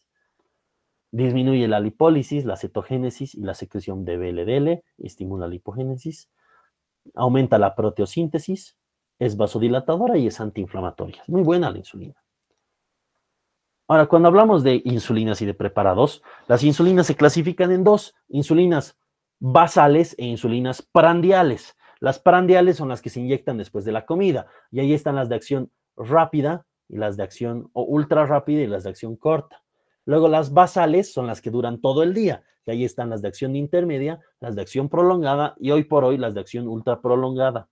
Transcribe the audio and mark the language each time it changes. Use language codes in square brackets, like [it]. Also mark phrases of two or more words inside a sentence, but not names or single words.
[es] Disminuye la lipólisis, la cetogénesis y la secreción de VLDL, estimula la lipogénesis, aumenta la proteosíntesis, es vasodilatadora y es antiinflamatoria. Es muy buena la insulina. Ahora, cuando hablamos de insulinas y de preparados, las insulinas se clasifican en 2, insulinas basales e insulinas prandiales. Las prandiales son las que se inyectan después de la comida, y ahí están las de acción rápida y las de acción ultra rápida y las de acción corta. Luego las basales son las que duran todo el día, y ahí están las de acción intermedia, las de acción prolongada y hoy por hoy las de acción ultra prolongada.